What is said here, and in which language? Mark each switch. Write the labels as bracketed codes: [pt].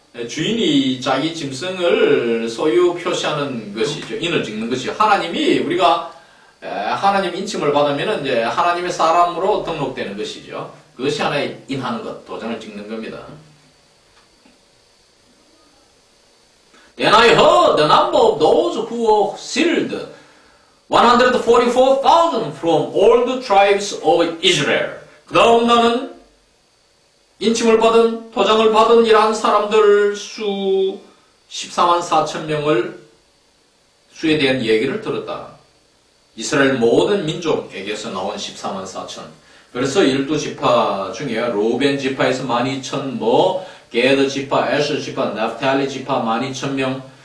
[ko] 주인이 자기 짐승을 소유 표시하는 것이죠. 인을 찍는 것이 하나님이 우리가 하나님 인침을 받으면 이제 하나님의 사람으로 등록되는 것이죠. 그것이 하나의 인하는 것, 도장을 찍는 겁니다. [en] Then I heard the number of those who were sealed, 144,000 from all the tribes of Israel. [ko] 그 다음 나는 인침을 받은, 도장을 받은 이러한 사람들 수 14만 4천 명을 수에 대한 얘기를 들었다. 이스라엘 모든 민족에게서 나온 14만 4천. 그래서 12지파 중에 로벤 지파에서 12,000, 게드 지파, 에서 지파, 나프탈리 지파 12,000명.